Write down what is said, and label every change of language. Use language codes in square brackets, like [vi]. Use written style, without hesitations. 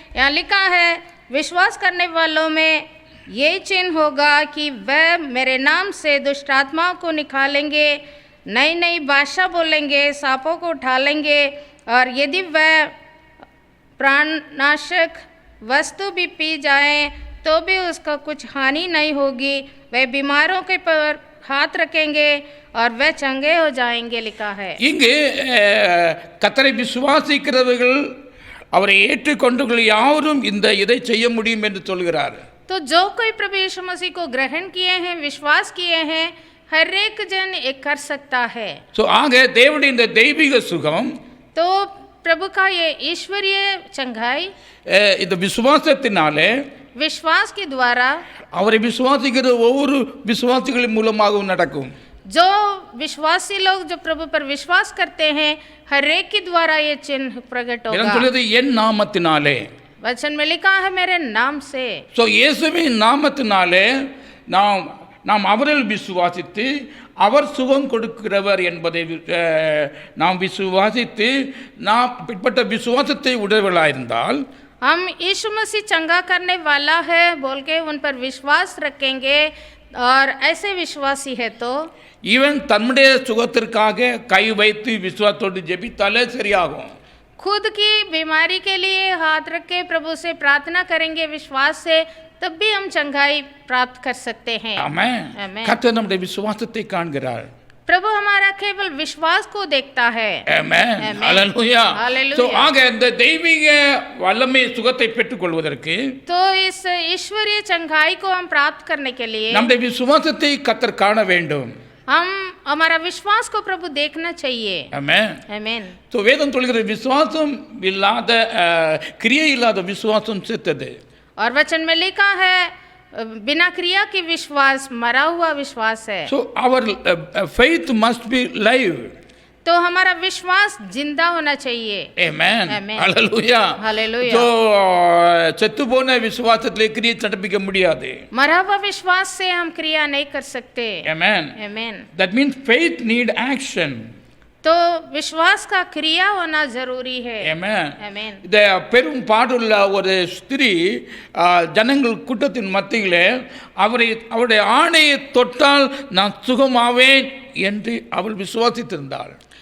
[hi] यहाँ लिखा है विश्वास करने वालों में ये चिन्ह होगा कि वह मेरे नाम से दुष्ट आत्माओं को निकालेंगे, नई नई भाषा बोलेंगे, सांपों को उठा लेंगे, और यदि वह प्राणनाशक वस्तु भी पी जाए तो भी उसका कुछ हानि नहीं होगी, वे बीमारों के पर हाथ रखेंगे और वे चंगे हो जाएंगे लिखा है. [ta] இங்கு கர்த்தரை விசுவாசிக்கிறவர்கள் அவரை ஏற்றுக்கொண்டவர்கள் யாவரும் இதை செய்ய முடியும் என்று சொல்கிறார். [hi] तो जो कोई प्रभु यीशु मसीह को ग्रहण किए हैं, विश्वास किए हैं, हर एक जन एक कर सकता है. [ta] ஸோ ஆக தேவனுடைய இந்த தெய்வீக சுகம், [hi] तो प्रभु का ये ईश्वरीय चंगाई [ta] இந்த விசுவாசத்தினாலே, [hi] विश्वास के द्वारा, [ta] அவரை விசுவாசிக்கிற ஒவ்வொரு விசுவாசிகளின் மூலமாகவும் நடக்கும். [hi] जो विश्वासी लोग जो प्रभु पर विश्वास करते हैं, हर एक के द्वारा ये चिन्ह प्रकट होगा. [ta] சொல்றது என் நாமத்தினாலே, [hi] वचन में लिखा है मेरे नाम से. [ta] ஸோ இயேசுவின் நாமத்தினாலே நாம் அவரில் விசுவாசித்து அவர் சுகம் கொடுக்கிறவர் என்பதை நாம் விசுவாசித்து நாம் பிற்பட்ட விசுவாசத்தை உடையவர்களாயிருந்தால், [hi] हम यीशु मसीह चंगा करने वाला है बोल के उन पर विश्वास रखेंगे और ऐसे विश्वासी है तो [ta] ஈவன் தன்னுடைய சுகத்திற்காக கை வைத்து விசுவாசத்தோடு ஜெபித்தாலே சரியாகும். [hi] खुद की बीमारी के लिए हाथ रख के प्रभु से प्रार्थना करेंगे विश्वास से, तब भी हम चंगाई प्राप्त कर सकते हैं. ஆமென். आमेन. [ta] கர்த்தர் நம்முடைய விசுவாசத்தை காண்கிறார். [hi] प्रभु हमारा केवल विश्वास को देखता है. ஆமென். आमेन. ஹalleluya. हालेलुया. [ta] ஸோ ஆக இந்த தெய்வீக வல்லமை சுகத்தை பெற்றுக்கொள்வதற்கு [hi] तो इस ईश्वरीय चंगाई को हम प्राप्त करने के लिए [ta] நம்முடைய விசுவாசத்தை கர்த்தர் காண வேண்டும். [hi] हम हमारा विश्वास को प्रभु देखना चाहिए. ஆமென். आमेन. [ta] ஸோ வேதம் சொல்கிற விசுவாசம் இல்லாத கிரியை இல்லாத விசுவாசம் செத்தது. [hi] और वचन में लिखा है बिना क्रिया के विश्वास मरा हुआ विश्वास है. [ta] So our [en] faith must be live. [hi] तो हमारा विश्वास जिंदा होना चाहिए. Amen. Amen. Hallelujah. Hallelujah. [ta] So செத்து போன விசுவாசத்திலே கிரியை நடப்பிக்க முடியாது. [hi] मरा हुआ विश्वास से हम क्रिया नहीं कर सकते. Amen. Amen. [en] That means faith need action. [hi] तो विश्वास का क्रिया होना जरूरी है. Amen. Amen. [ta] இந்த பெரும் பாடுள்ள ஒரு ஸ்திரீ ஜனங்கள் கூட்டத்தின் மத்தியிலே அவருடைய ஆணையை தொட்டால் நான் சுகமாவேன் என்று அவள் விசுவாசித்திருந்தாள்.